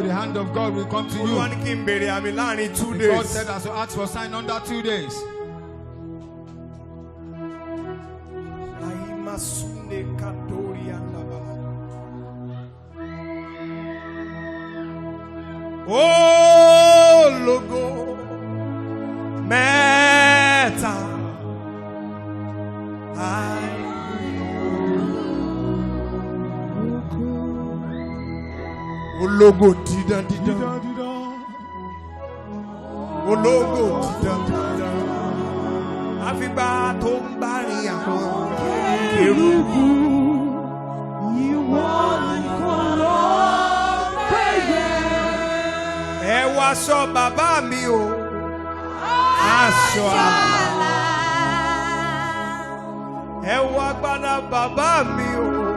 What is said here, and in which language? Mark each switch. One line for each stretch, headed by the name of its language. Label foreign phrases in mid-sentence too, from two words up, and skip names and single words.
English: The hand of God will come to you. God said I should ask for sign under 2 days.
Yoruba: Oh, logo meta. Ologo didan didan. Ologo didan didan. Àfìgbà tó ń bá rin àwọn kérúbù. Ìwọ nìkan ló péye. Ẹ wọ aṣọ bàbá mi o. Aṣọ àlà. Ẹ wọ agbádá bàbá mi o.